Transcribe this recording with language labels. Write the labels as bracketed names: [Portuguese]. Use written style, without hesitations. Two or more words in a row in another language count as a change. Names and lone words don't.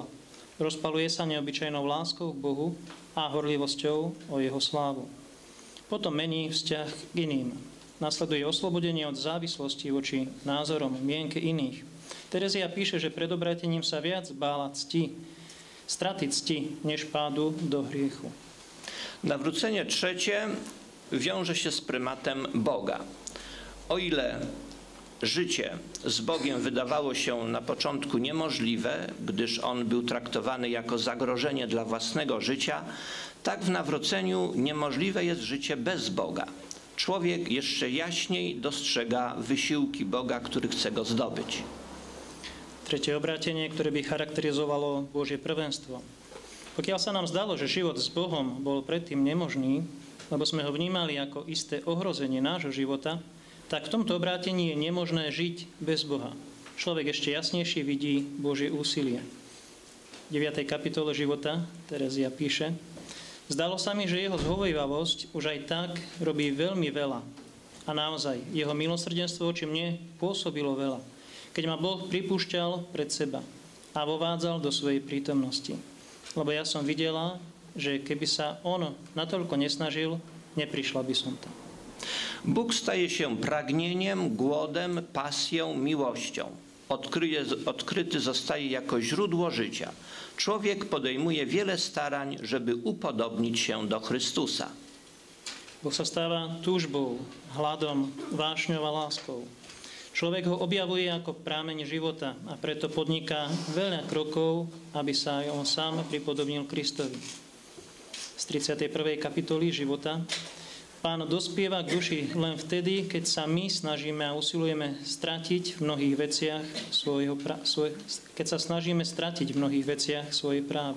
[Slovak] Rozpaluje sa neobyčajnou láskou k Bohu a horlivosťou o jeho slávu. Potom mení vzťah k iným. Nasleduje oslobodenie od závislosti voči názorom, mienke iných. Terezia píše, že pred obrátením sa viac bála straty cti, než pádu do hriechu. [Polish] Nawrócenie trzecie wiąże się z prymatem Boga. O ile życie z Bogiem wydawało się na początku niemożliwe, gdyż On był traktowany jako zagrożenie dla własnego życia, tak w nawróceniu niemożliwe jest życie bez Boga. Człowiek jeszcze jaśniej dostrzega wysiłki Boga, który chce go zdobyć. [Slovak] Tretie obrátenie, ktoré by charakterizovalo Božie prvenstvo. Pokiaľ sa nám zdalo, že život s Bohom bol predtým nemožný, lebo sme ho vnímali ako isté ohrozenie nášho života, tak v tomto obrátení je nemožné žiť bez Boha. Človek ešte jasnejšie vidí Božie úsilie. V 9. kapitole života Terezia píše: Zdalo sa mi, že jeho zhovývavosť už aj tak robí veľmi veľa. A naozaj, jeho milosrdenstvo voči mne pôsobilo veľa, keď ma Boh pripúšťal pred seba a vovádzal do svojej prítomnosti. Lebo ja som videla, že keby sa on natoľko nesnažil, neprišla by som tam. [Polish] Bóg staje się pragnieniem, głodem, pasją, miłością. Odkryty zostaje jako źródło życia. Człowiek podejmuje wiele starań, żeby upodobnić się do Chrystusa. [Slovak] Boh sa stáva túžbou, hladom, vášňou a láskou. Človek ho objavuje ako prámeň života a preto podniká veľa krokov, aby sa on sám pripodobnil Kristovi. Z 31. kapitoly života: Pán dospieva k duši len vtedy, keď sa my snažíme a usilujeme stratiť v mnohých veciach keď sa snažíme stratiť v mnohých veciach svoje práva.